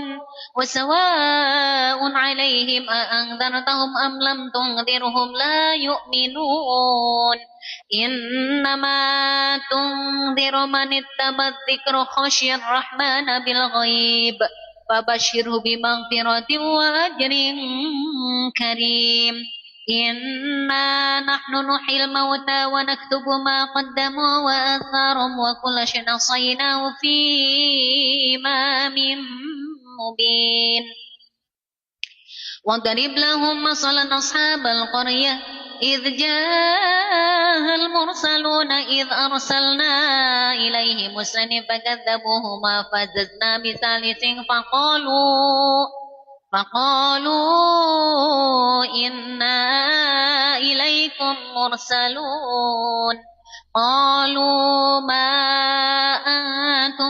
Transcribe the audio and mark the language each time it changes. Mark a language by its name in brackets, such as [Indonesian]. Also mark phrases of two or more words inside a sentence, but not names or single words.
[Arabic] وسواء عليهم أأنذرتهم أم لم تنذرهم لا يؤمنون. إنما تنذر من اتبع الذكر خشي الرحمن بالغيب فبشره بمغفرة وأجر كريم. إنا نحن نحيي الموتى و نكتب ما قدموا و آثارهم و كل شيء أحصيناه في إمام مبين. واضرب لهم مثلا أصحاب القرية إذ جاء المرسلون إذ أرسلنا إليهم اثنين فكذبوهما فزدنا بثالث فقالوا إنا إليكم مرسلون قالوا ما أنتم